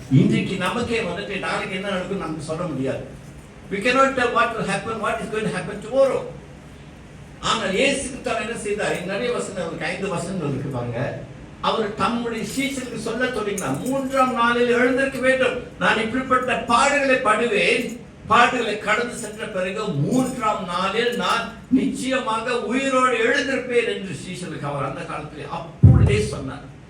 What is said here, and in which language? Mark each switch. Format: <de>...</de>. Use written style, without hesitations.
<ta>இன்றைக்கு நமக்கே வந்துட்டு நாளைக்கு என்ன நடக்கும் நமக்கு சொல்ல முடியாது.</ta> <en>We cannot tell what will happen, what is going to happen tomorrow.</en> <ta>ஆனால் இயேசுக்கு தான் என்ன செய்தார்? நிறைய வசனங்களுக்கு 5 வசனங்கள் இருக்கு பாருங்க. அவர் தம்முடைய சீஷருக்கு சொல்ல தொடங்கினார், மூன்றாம் நாளில் எழுந்திருக்க வேண்டும், நான் இப்படிப்பட்ட பாடுகளை படுவேன், பாடுகளை கடந்து சென்ற பிறகு மூன்றாம் நாளில் நான் நிச்சயமாக உயிரோடு எழுந்திருப்பேன் என்று சீஷருக்கு அவர் அந்த காலத்தில் அப்படியே சொன்னார்.</ta>